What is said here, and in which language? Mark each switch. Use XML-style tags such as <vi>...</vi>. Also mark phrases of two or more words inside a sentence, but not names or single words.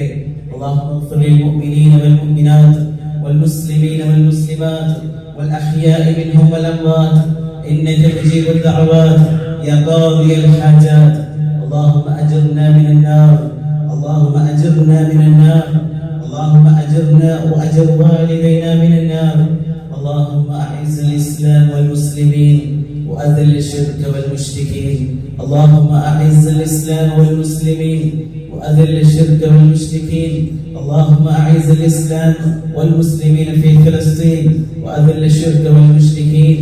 <ar>اللهم اغفر للمؤمنين والمؤمنات والمسلمين والمسلمات والأحياء منهم والأموات إنك تجيب الدعوات يا قاضي الحاجات. اللهم أجرنا من النار اللهم أجرنا من النار اللهم أجرنا وأجر والدينا من النار. اللهم أعز الإسلام والمسلمين وأذل الشرك والمشركين. اللهم أعز الإسلام والمسلمين وأذل الشرك والمشركين. اللهم أعز الإسلام والمسلمين في فلسطين وأذل الشرك والمشركين.</ar>